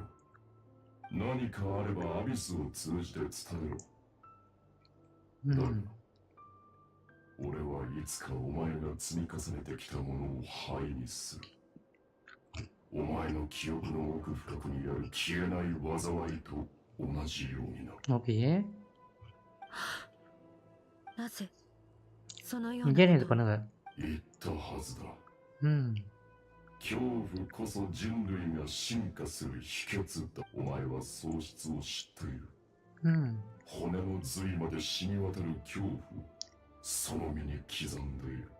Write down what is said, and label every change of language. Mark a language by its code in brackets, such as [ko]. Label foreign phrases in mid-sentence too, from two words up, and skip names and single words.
[ja] 何かあればアビスを通じて伝えろ。だが、俺はいつかお前が積み重ねてきたものを灰にする。お前の記憶の奥深くにある消えない災いと同じようにな。 [ta] ஓகே. [ja] なぜそのような。 [ta] இங்கே இது பண்ணுங்க. [ja] 言ったはずだ。恐怖こそ人類が進化する秘訣だ。お前は喪失を知っている。骨の髄まで染み渡る恐怖をその身に刻んでいる。